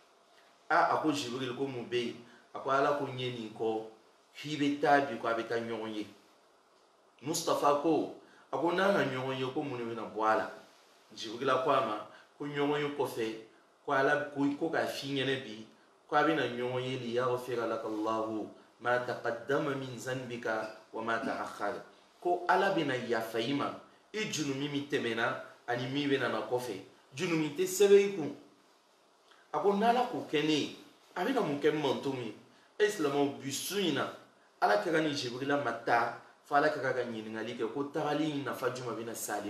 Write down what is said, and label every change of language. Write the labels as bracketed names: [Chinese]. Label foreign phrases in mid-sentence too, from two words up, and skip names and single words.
[Bambara] a ko Jibril ko mun bɛ yen a ko Ala ko n ye nin kɔ k'i bɛ taa bi ko a bɛ taa ɲɔgɔn ye Mustafa ko a ko n'an ka ɲɔgɔn ye ko mun de bɛna bɔ a la Jibrila ko a ma ko ɲɔgɔn ye kɔfɛ ko Ala ko k'a f'i ɲɛna bi ko a bɛna ɲɔgɔn ye [Arabic] ليغفر لك الله ما تقدم من ذنبك و ما تأخر [Bambara] ko Ala bɛna yafa i ma i junumu min tɛmɛna ani min bɛna na kɔfɛ junumu tɛ sɛbɛn i kun a ko n'Ala k'o kɛ ne ye a bɛna mun kɛ mantonw ye e silamɛw bi su in na Alakira ni Jibrila ma taa fo Alakira ka ɲininkali kɛ ko tagali in nafa jumɛn bɛna s'ale